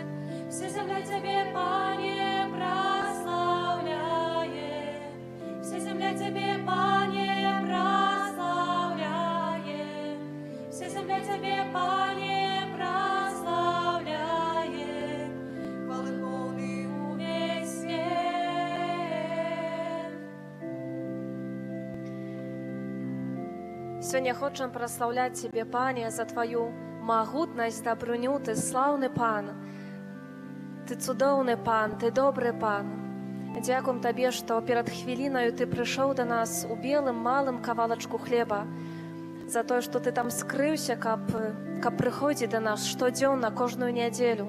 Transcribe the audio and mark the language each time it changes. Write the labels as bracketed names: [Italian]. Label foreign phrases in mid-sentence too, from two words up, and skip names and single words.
[Russian] Вся земля Тебе, Пане, прославляет. Вся земля Тебе, Пане, прославляет. Вся земля Тебе, Пане, прославляет. Хвалы полный весь свет. [Belarusian] Сёння хочам праслаўляць Цябе, Пане, за Тваю магутнасць, дабрыню. Ты слаўны Пан, Ты цудоўны Пан, Ты добры Пан. Дзякуем Табе, што перад хвілінаю Ты прыйшоў да нас у белым малым кавалачку хлеба, за тое, што Ты там скрыўся, каб прыходзіць да нас штодзённа, кожную нядзелю.